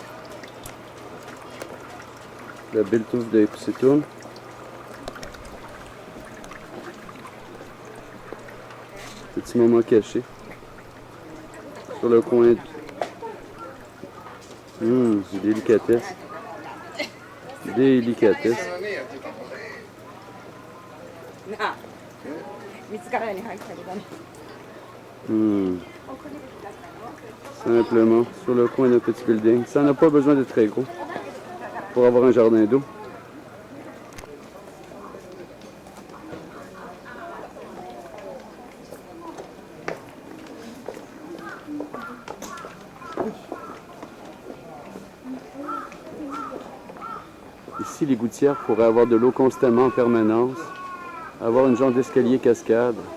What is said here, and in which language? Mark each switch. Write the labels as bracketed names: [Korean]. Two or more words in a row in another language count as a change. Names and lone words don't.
[French] La belle touffe de Ekusetum. Petit moment caché. Sur le coin. Délicatesse. Délicatesse. [Japanese] なあ見つからないように入ったけどね [French] Simplement sur le coin d'un petit building. Ça n'a pas besoin d'être très gros pour avoir un jardin d'eau. Ici, les gouttières pourraient avoir de l'eau constamment en permanence, avoir une genre d'escalier cascade.